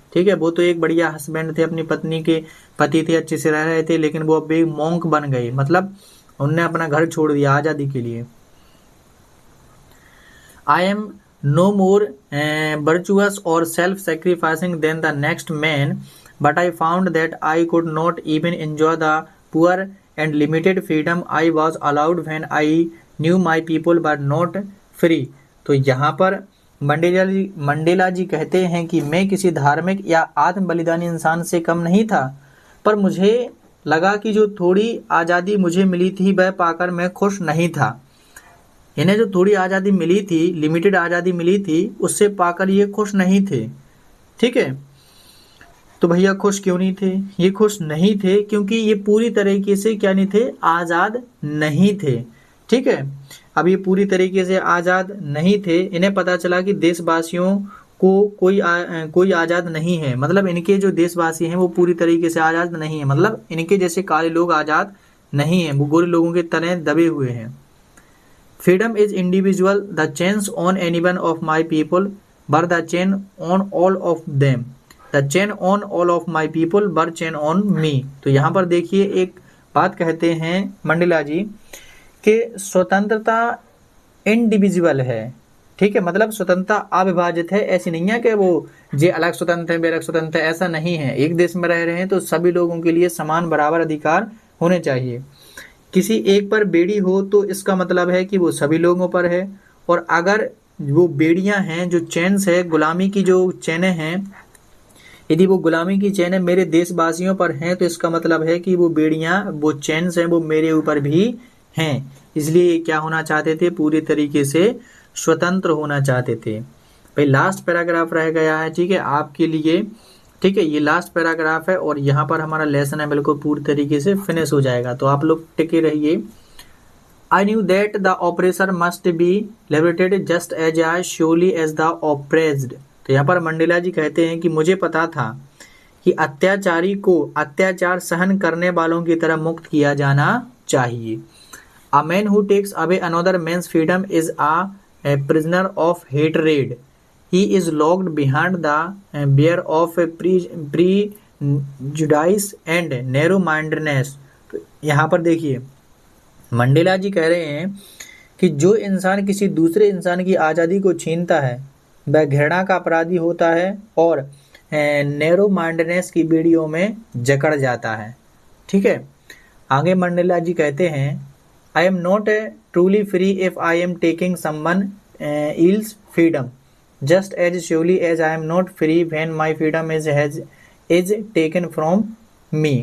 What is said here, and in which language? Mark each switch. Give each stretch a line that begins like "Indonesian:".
Hindi: ठीक है, वो तो एक बढ़िया हस्बैंड थे, अपनी पत्नी के पति थे, अच्छे से रह रहे थे, लेकिन वो अब एक मोंक बन गए, मतलब उनने अपना घर छोड़ दिया आज़ादी के लिए।
English: I am no more virtuous or self-sacrificing than the next man, but I found that I could not even enjoy the poor and limited freedom I was allowed when I knew my people were not free।
Hindi: तो यहाँ पर Mandela जी कहते हैं कि मैं किसी धार्मिक या आत्म बलिदानी इंसान से कम नहीं था, पर मुझे लगा कि जो थोड़ी आज़ादी मुझे मिली थी वह पाकर मैं खुश नहीं था। इन्हें जो थोड़ी आज़ादी मिली थी, लिमिटेड आज़ादी मिली थी, उससे पाकर ये खुश नहीं थे। ठीक है, तो भैया खुश क्यों नहीं थे? ये खुश नहीं थे क्योंकि ये पूरी तरीके से क्या नहीं थे, आज़ाद नहीं थे। ठीक है, अब ये पूरी तरीके से आज़ाद नहीं थे। इन्हें पता चला कि देशवासियों को कोई आज़ाद नहीं है, मतलब इनके जो देशवासी हैं वो पूरी तरीके से आज़ाद नहीं है, मतलब इनके जैसे काले लोग आज़ाद नहीं हैं, वो गोरे लोगों के तले दबे हुए हैं।
English: Freedom is individual. The chains on any one of my people were the chain on all of them. The chain on all of my people were chain on me।
Hindi: तो यहाँ पर देखिए एक बात कहते हैं मंडेला जी कि स्वतंत्रता इंडिविजुअल है। ठीक है, मतलब स्वतंत्रता अविभाजित है। ऐसी नहीं है कि वो जे अलग स्वतंत्र है, वे अलग स्वतंत्र है, ऐसा नहीं है। एक देश में रह रहे हैं तो सभी लोगों के लिए समान बराबर अधिकार होने चाहिए। किसी एक पर बेड़ी हो तो इसका मतलब है कि वो सभी लोगों पर है, और अगर वो बेड़ियां हैं, जो चेन्स है, गुलामी की जो चैनें हैं, यदि वो गुलामी की चैनें मेरे देशवासियों पर हैं तो इसका मतलब है कि वो बेड़ियां, वो चेन्स हैं, वो मेरे ऊपर भी हैं। इसलिए क्या होना चाहते थे? पूरी तरीके से स्वतंत्र होना चाहते थे। भाई लास्ट पैराग्राफ रह गया है, ठीक है, आपके लिए। ठीक है, ये लास्ट पैराग्राफ है और यहाँ पर हमारा लेसन है बिल्कुल पूरी तरीके से फिनिश हो जाएगा, तो आप लोग टिके रहिए।
English: I knew that the oppressor must be liberated just as surely as the oppressed।
Hindi: तो यहाँ पर मंडेला जी कहते हैं कि मुझे पता था कि अत्याचारी को अत्याचार सहन करने वालों की तरह मुक्त किया जाना चाहिए।
English: A man who takes away another man's freedom is a prisoner of hatred। He is locked behind the barrier of prejudice and narrow-mindedness।
Hindi: तो यहाँ पर देखिए मंडेला जी कह रहे हैं कि जो इंसान किसी दूसरे इंसान की आज़ादी को छीनता है वह घृणा का अपराधी होता है और नैरो माइंडनेस की बेड़ियों में जकड़ जाता है। ठीक है, आगे मंडेला जी कहते हैं,
English: I am not truly free if I am taking someone else freedom just as surely as I am not free when my freedom is taken from me।